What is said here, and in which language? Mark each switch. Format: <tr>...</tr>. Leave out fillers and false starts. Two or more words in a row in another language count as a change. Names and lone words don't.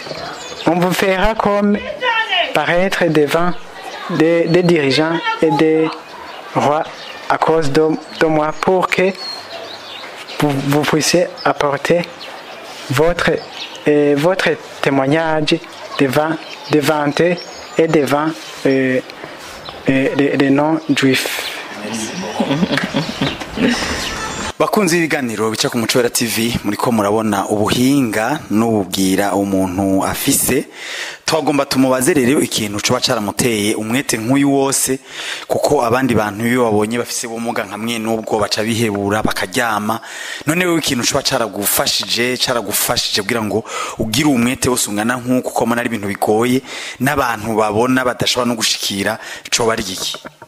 <fr>On vous fera comme paraître devant des dirigeants et des rois à cause de moi pour que vous puissiez apporter votre témoignage vanter et devant les non-juifs.</fr> <rn>bakunze ibiganiro bica ku Muco Wera TV muriko murabona ubuhinga n'ububwira umuntu afise twagomba tumubaze rero ikintu coba caramuteye umwete nk'uyu wose kuko abandi bantu iyo babonye bafise ubumuga nkamwe n'ubwo baca bihebura bakaryama none wewe ikintu coba caragufashije kugira ngo ugire umwete wose ungana nk'uko ko ari ibintu bigoye n'abantu babona badashobora no gushikira coba ari iki</rn>